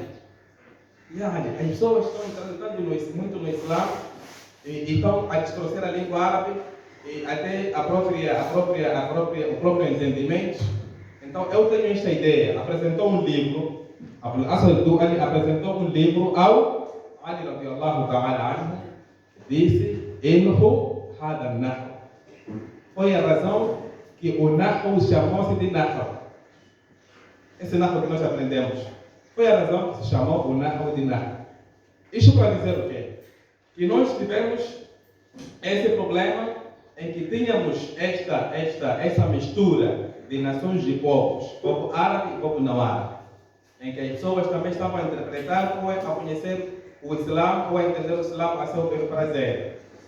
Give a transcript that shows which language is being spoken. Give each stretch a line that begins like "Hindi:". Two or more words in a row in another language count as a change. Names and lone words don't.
Portuguese: E Ali, as pessoas estão entrando muito no Islã e estão a distorcer a língua árabe e até o próprio entendimento. Então eu tenho esta ideia. Apresentou um livro, Abu Aswad al-Du'ali apresentou um livro ao Ali
Arabic: رضي الله تعالى عنه,
Portuguese: disse:
Arabic: انحُ هذا النحو.
Portuguese: Foi a razão que o nahu chamou-se de nahu. Esse nahu que nós aprendemos. Foi a razão que se chamou o nahu de nahu. Isso para dizer o quê? Que nós tivemos esse problema em que tínhamos esta mistura de nações e povos, povo árabe e povo não árabe, em que as pessoas também estavam a interpretar ou a conhecer o Islã ou a entender o Islã a seu prazer.